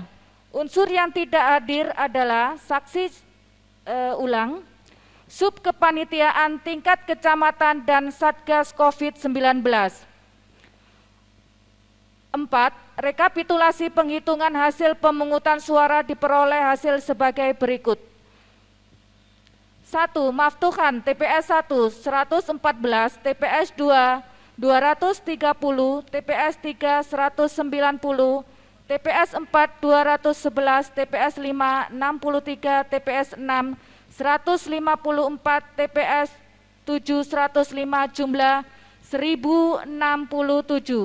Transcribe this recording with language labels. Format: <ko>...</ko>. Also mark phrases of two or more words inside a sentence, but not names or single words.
<id>Unsur yang tidak hadir adalah saksi sub kepanitiaan tingkat kecamatan dan Satgas COVID-19. 4. Rekapitulasi penghitungan hasil pemungutan suara diperoleh hasil sebagai berikut. 1. Maftuhan TPS 1 114, TPS 2 230, TPS 3 190, TPS 4 211, TPS 5 63, TPS 6 154, TPS 7 105, jumlah 1067.</id>